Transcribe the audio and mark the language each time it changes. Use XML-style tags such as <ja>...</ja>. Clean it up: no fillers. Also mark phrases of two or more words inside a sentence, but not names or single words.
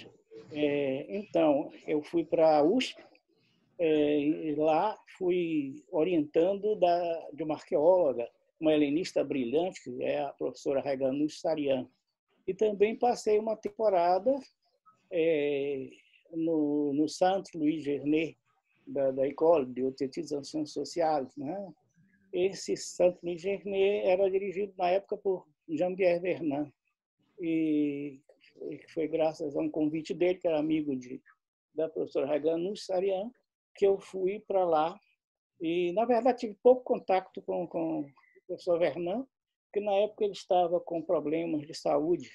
<pt>Então, eu fui para a USP, e lá fui orientando de uma arqueóloga, uma helenista brilhante, que é a professora Reganus Sarian. E também passei uma temporada no Saint-Louis Gernet, da École de Hautes Études en Sciences Sociales, né? Esse Saint-Louis Gernet era dirigido na época por Jean-Pierre Vernant, e foi graças a um convite dele, que era amigo da professora Reganus Sarian, que eu fui para lá. E, na verdade, tive pouco contato com o professor Vernant, porque na época ele estava com problemas de saúde.</pt>